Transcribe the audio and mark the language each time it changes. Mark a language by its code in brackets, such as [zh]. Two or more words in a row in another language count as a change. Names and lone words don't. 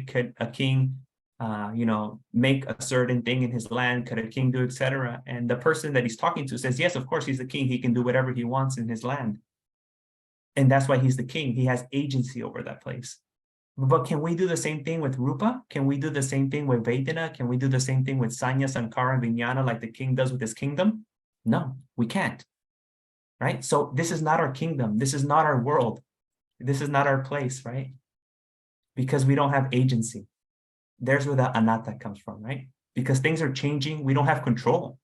[en] Could a king, make a certain thing in his land? Could a king do, etc.? And the person that he's talking to says, yes, of course, he's the king. He can do whatever he wants in his land. And that's why he's the king. He has agency over that place. But can we do the same thing with rupa? Can we do the same thing with vedana? Can we do the same thing with [pi] sanya, sankhara, [en] and vijnana like the king does with his kingdom? No, we can't, right? So this is not our kingdom. This is not our world. This is not our place, right? Because we don't have agency. There's where the anatta comes from, right? Because things are changing, we don't have control.